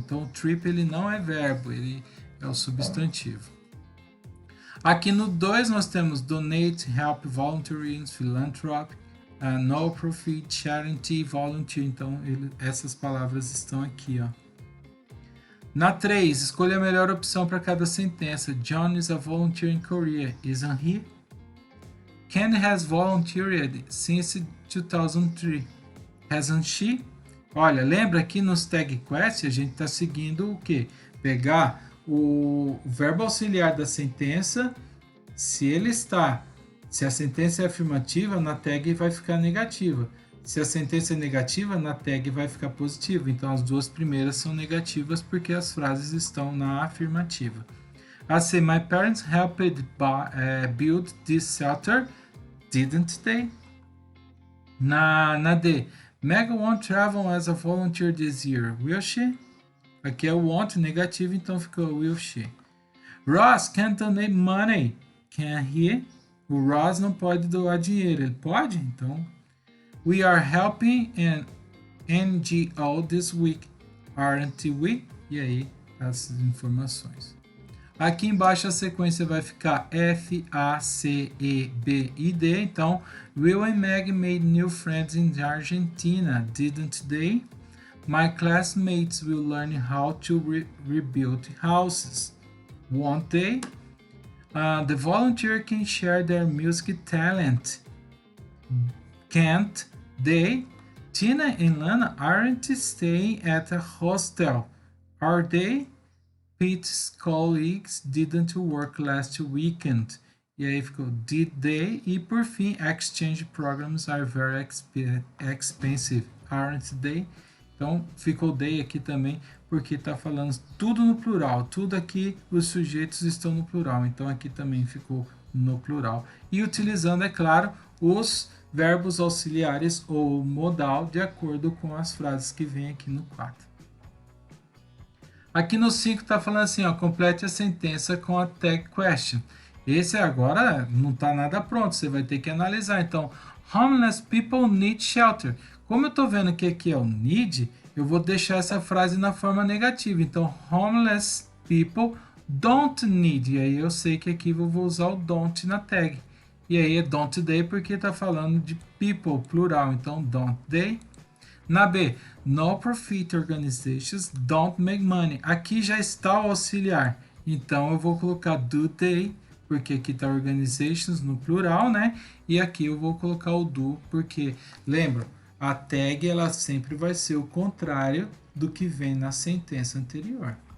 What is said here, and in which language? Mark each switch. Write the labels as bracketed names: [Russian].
[Portuguese] Então, o trip ele não é verbo, ele é o substantivo. Aqui no 2 nós temos [English] donate, help, volunteering, philanthropy, no profit, charity, volunteer. [Portuguese] Então, essas palavras estão aqui, ó. Na 3, escolha a melhor opção para cada sentença. [English] John is a volunteer in Korea, isn't he? Ken has volunteered since 2003, hasn't she? [Portuguese] Olha, lembra aqui nos tag quest a gente está seguindo o quê? Pegar o verbo auxiliar da sentença, se a sentença é afirmativa, na tag vai ficar negativa. Se a sentença é negativa, na tag vai ficar positiva. Então, as duas primeiras são negativas porque as frases estão na afirmativa. A C, [English] my parents helped build this shelter, didn't they? [Portuguese] Na D, [English] Megan won't travel as a volunteer this year, will she? [Portuguese] Aqui é o won't negativo, então ficou [English] will she. Ross can't donate money, can he? [Portuguese] O Ross não pode doar dinheiro, ele pode? Então, [English] we are helping an NGO this week, aren't we? [Portuguese] E aí, as informações. Aqui embaixo a sequência vai ficar F, A, C, E, B e D. [English] Então, Will and Meg made new friends in Argentina, didn't they? My classmates will learn how to rebuild houses, won't they? The volunteer can share their music talent, can't they? Tina and Lana aren't staying at a hostel, are they? Pete's colleagues didn't work last weekend. [Portuguese] E aí ficou [English] did they? [Portuguese] E por fim, [English] exchange programs are very expensive, aren't they? [Portuguese] Então, ficou they aqui também, porque está falando tudo no plural. Tudo aqui, os sujeitos estão no plural. Então, aqui também ficou no plural. E utilizando, é claro, os verbos auxiliares ou modal de acordo com as frases que vem aqui no 4. Aqui no 5 está falando assim, ó, complete a sentença com a tag question. Esse agora não está nada pronto, você vai ter que analisar. Então, [English] homeless people need shelter. [Portuguese] Como eu estou vendo que aqui é o need, eu vou deixar essa frase na forma negativa. Então, [English] homeless people don't need. [Portuguese] E aí eu sei que aqui eu vou usar o don't na tag. E aí é [English] don't they [Portuguese] porque está falando de people, plural. Então, [English] don't they. [Portuguese] Na B, [English] no profit organizations don't make money. [Portuguese] Aqui já está o auxiliar. Então eu vou colocar [English] do they, [Portuguese] porque aqui está organizations no plural, né? E aqui eu vou colocar o do, porque, lembra, a tag ela sempre vai ser o contrário do que vem na sentença anterior.